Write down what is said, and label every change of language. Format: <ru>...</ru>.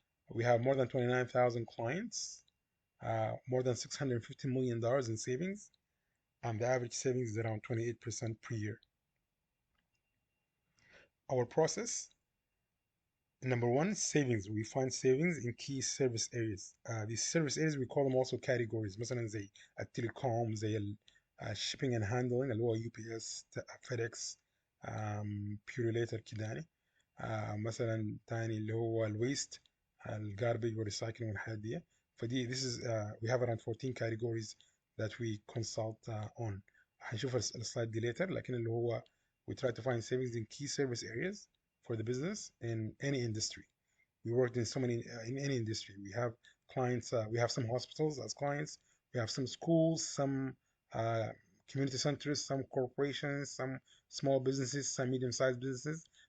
<en>We have more than 29,000 clients, more than $650 million in savings, and the average savings is around 28% per year. Our process, number one, savings. We find savings in key service areas. These service areas we call them also categories.</en> <ar>مثلا زي التليكوم، زي</ar> <en>shipping and handling</en> <ar>اللي هو UPS, FedEx, Purolator كده يعني. مثلا تاني اللي هو الويست، الجاربيج والريسايكلينج والحاجات دي. فدي</ar> <en>this is we have around 14 categories that we consult on.</en> <ar>هنشوف السلايد دي</ar> <en>later،</en> <ar>لكن اللي هو</ar> <en>we try to find savings in key service areas for the business in any industry. We worked in so many in any industry. We have clients, we have some hospitals as clients, we have some schools, some community centers, some corporations, some small businesses, some medium-sized businesses.</en>